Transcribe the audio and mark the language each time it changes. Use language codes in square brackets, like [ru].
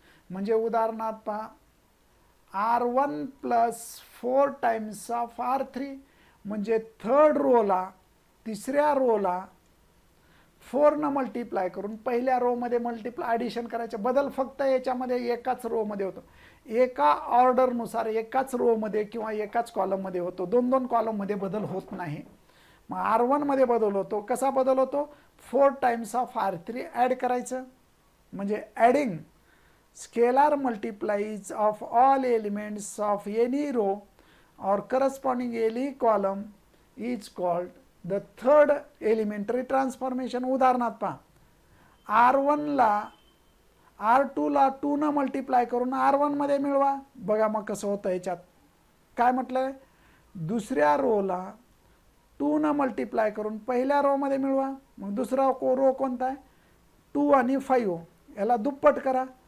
[mr] म्हणजे उदाहरणार्थ पहा, R1 plus 4 times of R3, म्हणजे थर्ड रोला तिसऱ्या रोला 4नं मल्टिप्लाय करून पहिल्या रो मध्ये मल्टिप्लाय ॲडिशन करायचं. बदल फक्त याच्यामध्ये एकाच रो मध्ये होतो, एका ऑर्डरनुसार एकाच रो मध्ये किंवा एकाच कॉलम मध्ये होतो, 2-2 कॉलम मध्ये बदल होत नाही. मग R1 मध्ये बदल होतो. कसा बदल होतो, 4 टाइम्स ऑफ R3 ॲड करायचं. [en] म्हणजे adding scalar multiplies of all elements of any row और corresponding any column is called the third elementary transformation. [mr] उदाहरणार्थ पहा, R1ला R2ला 2नं मल्टिप्लाय करून R1 मध्ये मिळवा. बघा मग कसं होतं. याच्यात काय म्हटलंय, दुसऱ्या रोला 2नं मल्टिप्लाय करून पहिल्या रो मध्ये मिळवा. मग दुसरा रो कोणता आहे, 2 आणि 5, याला दुप्पट करा.